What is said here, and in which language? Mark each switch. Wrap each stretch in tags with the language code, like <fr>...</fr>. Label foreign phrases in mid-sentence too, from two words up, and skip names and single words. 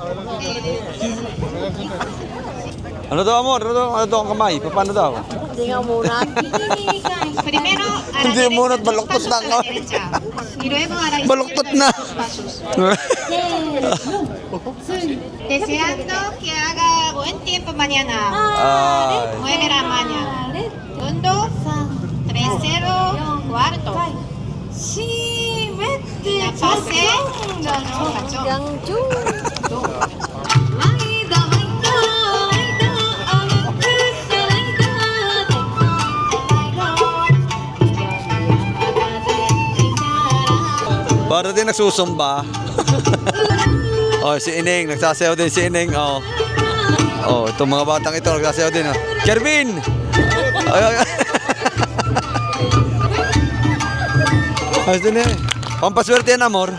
<tl>Ano daw, amor? Ano daw ang kamay? Paano daw? Hindi nga muna.</tl> <es>Primero, a la</es> <tl>Hindi</tl> <es>derecha,</es> <tl>muna,</tl> <es>dos</es> <tl>baluktot</tl> <es>pasos</es> <tl>na</tl> <es>a la</es> <tl>ako.</tl> <es>derecha. Y luego a la</es> <tl>Baluktot</tl> <es>izquierda,</es> <tl>na.</tl> <es>dos pasos. Deseando que haga buen tiempo mañana. Ay. Mueve la mañana. Segundo, tercero, cuarto. La pase. Yang chung.</es> <tl>Para din nagsusumba. Oh, si Ineng, nagsasayaw din si Ineng. Oh. Oh, itong mga batang ito nagsasayaw din. Oh. Kervin! Ay, ay, ay. Ayos din eh. Pampaswerte yan, amor.</tl>